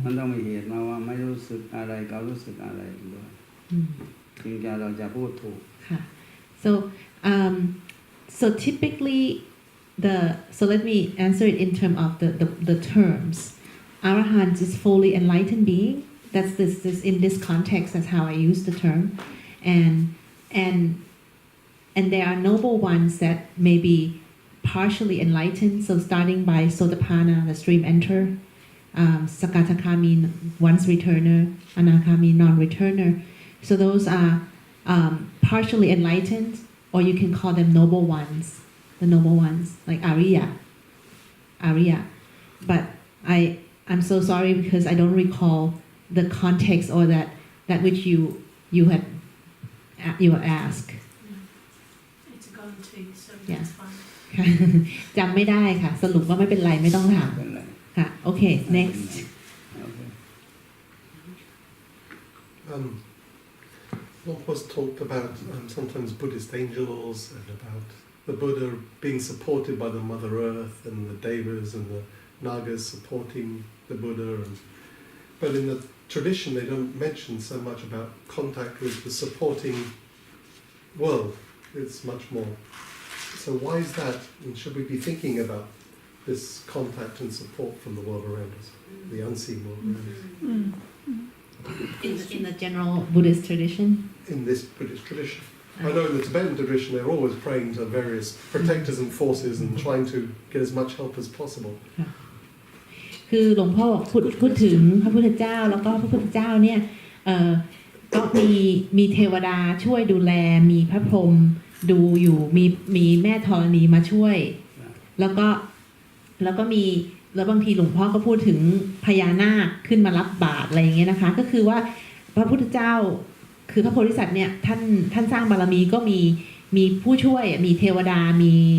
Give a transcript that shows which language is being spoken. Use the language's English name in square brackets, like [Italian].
[Thai] มันต้องมีเหตุมาว่าไม่รู้สึกอะไรเขารู้สึกอะไรด้วย ถึงจะเราจะพูดถูก [English] ค่ะ so typically so let me answer it in terms of the terms. Arahant is fully enlightened being. That's this in this context. That's how I use the term, and there are noble ones that may be partially enlightened. So starting by Sotapanna, the stream enter, Sakatakami, once returner, Anakami, non-returner. So those are partially enlightened, or you can call them noble ones, the noble ones, like Arya. But I'm so sorry because I don't recall the context or that which you asked. It's gone too, so Yeah. that's fine. [Thai] ค่ะ จำไม่ได้ค่ะ สรุปว่าไม่เป็นไรไม่ต้องถาม เป็นไร ค่ะ โอเค [English] next Okay. Luang Por's talked about sometimes Buddhist angels and about the Buddha being supported by the Mother Earth and the Devas and the Nagas supporting the Buddha. But in the tradition they don't mention so much about contact with the supporting world. It's much more. So why is that? And should we be thinking about this contact and support from the world around us, the unseen world around us? in the general Buddhist tradition In this Buddhist tradition. I know in the Tibetan tradition they're always praying to various protectors and forces and trying to get as much help as possible. [Thai] คือหลวงพ่อพูดถึงพระพุทธเจ้าแล้วก็พระพุทธเจ้าเนี่ยก็มีเทวดาช่วยดูแลมีพระพรหมดูอยู่มีแม่ธรณีมาช่วยแล้วก็มีแล้วบางทีหลวงพ่อก็พูดถึงพญานาคขึ้นมารับบาตรอะไรอย่างเงี้ยนะคะก็คือว่าพระพุทธเจ้าคือพระโพธิสัตว์เนี่ยท่านสร้างบารมีก็มีผู้ช่วยมีเทวดามี